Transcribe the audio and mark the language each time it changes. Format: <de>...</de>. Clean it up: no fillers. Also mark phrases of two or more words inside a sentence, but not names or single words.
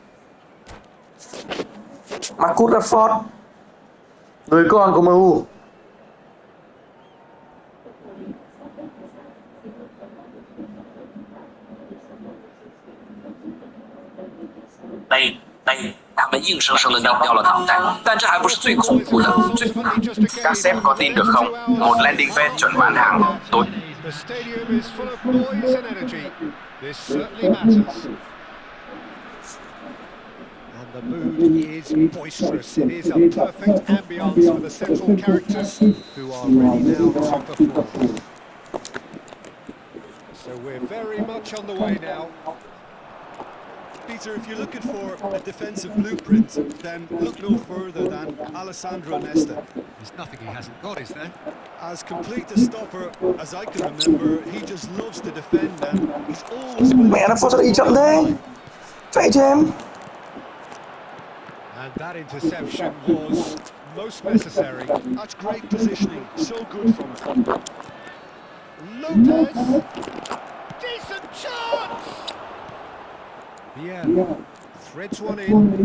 <vi>Marcus Rashford. Người con của MU. Đây,</vi> <zh>他们硬生生的拧掉了脑袋，但这还不是最恐怖的，</zh> <vi>các sếp có tin được không? Một</vi> <en>landing pad</en> <vi>chuẩn bán hàng, tôi.</vi> <en>The stadium is full of noise and energy. This certainly matters. And the mood is boisterous. It is a perfect ambience for the central characters who are ready now to perform. So we're very much on the way now. Peter, if you're looking for a defensive blueprint, then look no further than Alessandro Nesta. There's nothing he hasn't got, is there? As complete a stopper as I can remember, he just loves to defend and he's always willing</en> <vi>Mẹ nó</vi> <en>to</en> <vi>sao đi chậm thế? Chạy cho em.</vi> <en>And that interception was most necessary. That's great positioning, so good from him. Lopez! Decent chance! Yeah, threads one in.</en>